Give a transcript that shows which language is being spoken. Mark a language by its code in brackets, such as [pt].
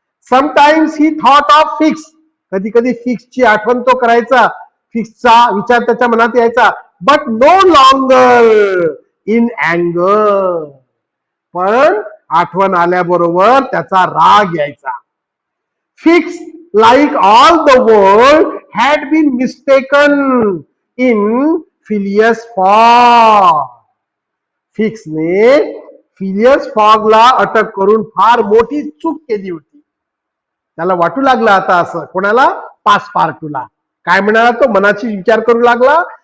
[en] sometimes he thought of Fix, [mr] कधी कधी फिक्सची आठवण तो करायचा, फिक्सचा विचार त्याच्या मनात यायचा. [en] but no longer in अँगर, [mr] पण आठवण आल्याबरोबर त्याचा राग यायचा. [en] Fix like all the world had been mistaken in Phileas Fogg. [mr] फिक्सने Phileas फॉगला अटक करून फार मोठी चूक केली होती. त्याला वाटू लागलं आता असं, कोणाला, पासपार्टूला. काय म्हणाला तो, मनाची विचार करू लागला.